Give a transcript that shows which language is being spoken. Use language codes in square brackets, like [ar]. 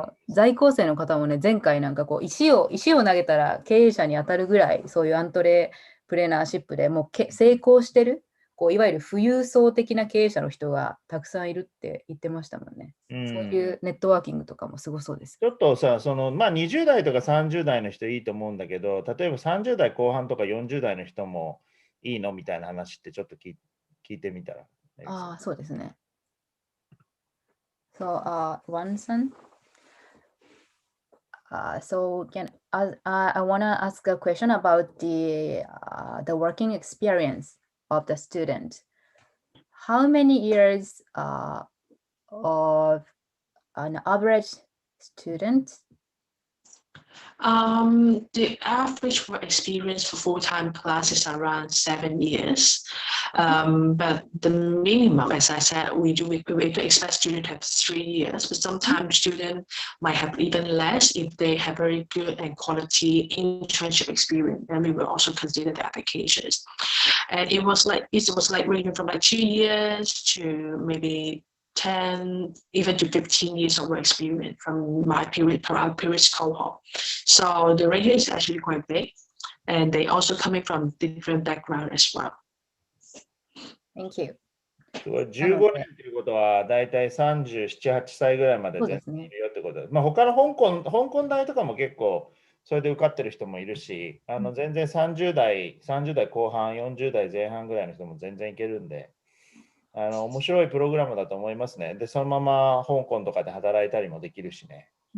[ja] 在校生の方もね、前回なんか石を投げたら経営者に当たるぐらい、そういうアントレプレナーシップでもう成功してる、いわゆる富裕層的な経営者の人がたくさんいるって言ってましたもんね。そういうネットワーキングとかもすごそうです。ちょっとさ、20代とか30代の人いいと思うんだけど、例えば30代後半とか40代の人もいいのみたいな話ってちょっと聞いてみたら。そうですね。 [en] So, Ranson, so I want to ask a question about the working experience of the student. How many years of an average student? The average work experience for full-time class is around 7 years. But the minimum, as I said, we expect students to have 3 years, but sometimes students might have even less if they have very good and quality internship experience. And we will also consider the applications. And it was like ranging from like 2 years to maybe 10, even to 15 years of work experience from our previous cohort. So the range is actually quite big, and they also coming from different background as well. Thank you. [ja] 15年ということは、だいたい37、8歳ぐらいまで全然いるよってことで、まあ他の香港大とかも結構、それで受かってる人もいるし、全然30代後半、40代前半ぐらいの人も全然いけるんで、面白いプログラムだと思いますね。で、そのまま香港とかで働いたりもできるしね。